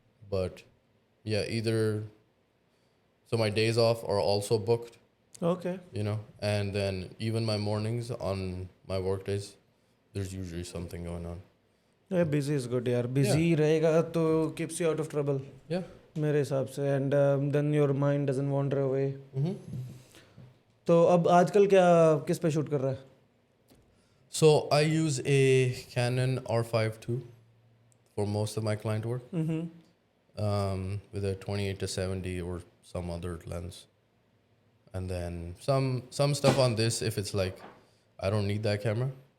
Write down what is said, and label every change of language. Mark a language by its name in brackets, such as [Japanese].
[English] But yeah, either, so my days off are also booked, Okay. and then even my mornings on my work days, there's usually something going on. Yeah, busy is good यार. Busy [Hindi] रहेगा तो [English] keeps you out of trouble. Yeah. [Hindi] मेरे हिसाब से. [English] And then your mind doesn't wander away. [Hindi] तो अब आजकल क्या किस पे शूट कर रहा है? [English] So I use a Canon R5 II for most of my client work, with a 28 to 70 or some other lens. and then some stuff on this if it's like I don't need that camera.